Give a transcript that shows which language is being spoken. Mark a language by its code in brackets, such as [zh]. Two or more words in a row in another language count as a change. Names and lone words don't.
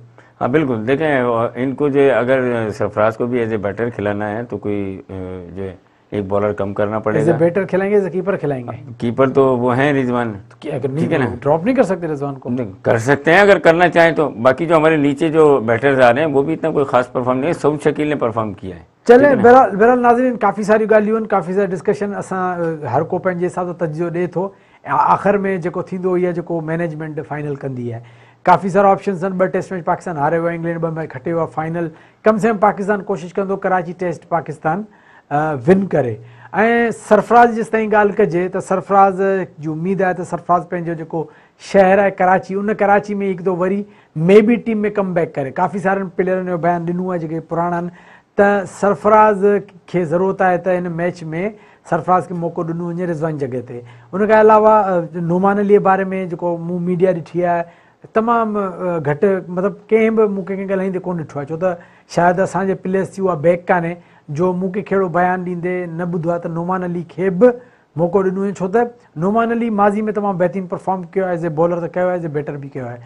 [hi] हाँ बिल्कुल, देखें इनको जो अगर सरफराज को भी [en] as a batter [hi] खिलाना है तो कोई जो है एक बॉलर कम करना पड़ेगा। बैटर खिलाएंगे या कीपर खिलाएंगे? कीपर तो वो हैं रिजवान, ठीक है ना, ड्रॉप नहीं कर सकते रिजवान को? कर सकते हैं अगर करना चाहें तो। बाकी जो हमारे नीचे जो बैटर्स आ रहे हैं वो भी इतना कोई खास परफॉर्म नहीं है, सऊद शकील ने परफॉर्म किया है। [sd] चले बहरहाल नाज़रीन, काफ़ी सारी ॻाल्हियूं आहिनि, काफ़ी सारा डिस्कशन, असां हर को पंहिंजे हिसाब सां तजियो ॾिए थो। आख़िर में जेको थींदो इहा जेको मैनेजमेंट फाइनल कंदी आहे। काफ़ी सारा ऑप्शंस आहिनि, 2 टेस्ट मैच पाकिस्तान हारे वियो, इंग्लैंड 2 मैच खटे वियो आहे। फाइनल कम से कम पाकिस्तान कोशिशि कंदो कराची टेस्ट पाकिस्तान विन करे। ऐं सरफराज़ जेसि ताईं ॻाल्हि कजे त सरफराज़ जी उमेदु आहे त सरफराज़ पंहिंजो जेको शहर आहे कराची, उन कराची में हिकु दो वरी मे बी टीम में कम बैक करे। काफ़ी सारनि प्लेयरनि जो बयानु ॾिनो आहे जेके पुराणा आहिनि त सरफराज़ खे ज़रूरत आहे त हिन मैच में सरफराज़ खे मौक़ो ॾिनो वञे रिज़वान जॻह ते। उनखां अलावा नोमान अलीअ बारे में जेको मूं मीडिया ॾिठी आहे तमामु घटि, मतिलबु कंहिं बि मूंखे कंहिं ॻाल्हाईंदे कोन ॾिठो आहे, छो त शायदि असांजे प्लेयर्स जी उहा बैक कान्हे जो मूंखे कहिड़ो बयानु ॾींदे न ॿुधो आहे त नोमान अली खे बि मौक़ो ॾिनो वञे, छो त नोमान अली माज़ी में तमामु बहितरीनु परफॉर्म कयो आहे, [en] as a bowler [sd] त कयो आहे, [en] as a batter [sd] बि कयो आहे।